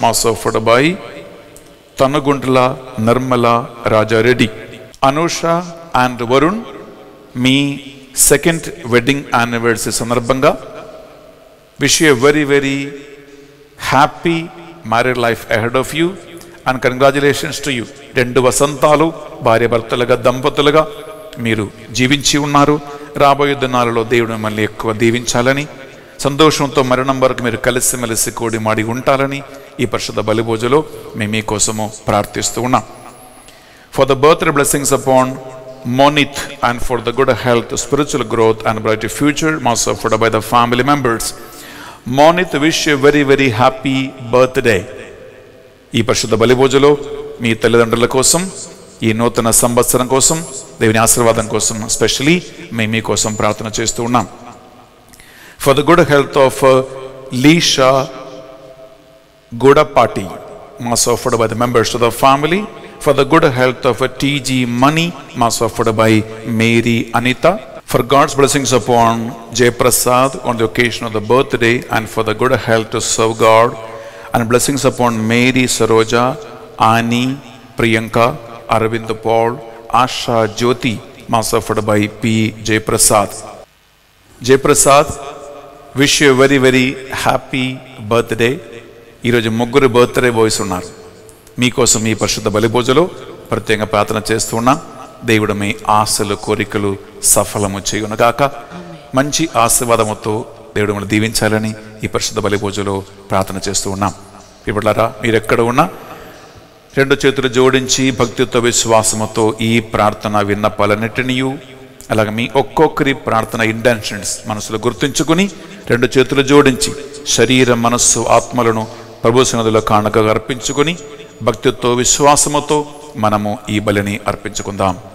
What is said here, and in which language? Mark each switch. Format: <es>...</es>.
<en>Mass offered by Tanagundla Nirmala Raja Reddy. Anusha and Varun,</en> <te>me</te> <en>second wedding anniversary</en> <te>Sanarbanga.</te> <en>Wish you a very, very happy married life ahead of you and congratulations to you.</en> <te>2 వసంతాలు భార్య భర్తలుగా దంపతులుగా మీరు జీవించి ఉన్నారు. రాబోయే దినాలలో దేవుడు మిమ్మల్ని ఎక్కువ దీవించాలని, సంతోషంతో మరణం వరకు మీరు కలిసిమెలిసి కూడి మాడి ఉంటారని ఈ పరిశుద్ధ బలిభోజలో మేము మీకోసము ప్రార్థిస్తూ ఉన్నాం.</te> <en>For the birthday blessings upon Monith and for the good health, spiritual growth and bright future, Mass offered by the family members. Monith, wish you a very, very happy birthday.</en> <te>ఈ పరిశుద్ధ బలిభోజలో మీ తల్లిదండ్రుల కోసం, ఈ నూతన సంవత్సరం కోసం, దేవుని ఆశీర్వాదం కోసం స్పెషలీ మేము మీకోసం ప్రార్థన చేస్తూ ఉన్నాం.</te> <en>For the good health of Lisha Godapati, Mass offered by the members of the family. For the good health of T.G. Money, Mass offered by Mary Anita. For God's blessings upon Jay Prasad on the occasion of the birthday and for the good health to serve God, and blessings upon Mary Saroja, Ani, Priyanka, Arvind Paul, Asha Jyoti, Mass offered by P. Jay Prasad. Jay Prasad, wish you a very, very happy birthday.</en> <te>ఈరోజు 3 birthday boys ఉన్నారు. మీకోసం ఈ పరిశుద్ధ బలిభోజలో ప్రత్యేకంగా ప్రార్థన చేస్తూ ఉన్నాం. దేవుడు మీ ఆశలు కోరికలు సఫలము చేయునుగాక. మంచి ఆశీర్వాదముతో దేవుడు మిమ్మల్ని దీవించాలని ఈ పరిశుద్ధ బలిభోజలో ప్రార్థన చేస్తూ ఉన్నాం. ఇప్పుడారా మీరు ఎక్కడ ఉన్నా 2 చేతులు జోడించి భక్తితో విశ్వాసముతో ఈ ప్రార్థన విన్నపాలన్నిటినీ, అలాగే మీ ఒక్కొక్కరి ప్రార్థన ఇంటెన్షన్స్ మనసులో గుర్తుంచుకుని 2 చేతులు జోడించి శరీరం మనస్సు ఆత్మలను ప్రభు సన్నిధిలో కానుకగా అర్పించుకుని భక్తితో విశ్వాసముతో మనము ఈ బలిని అర్పించుకుందాం.</te>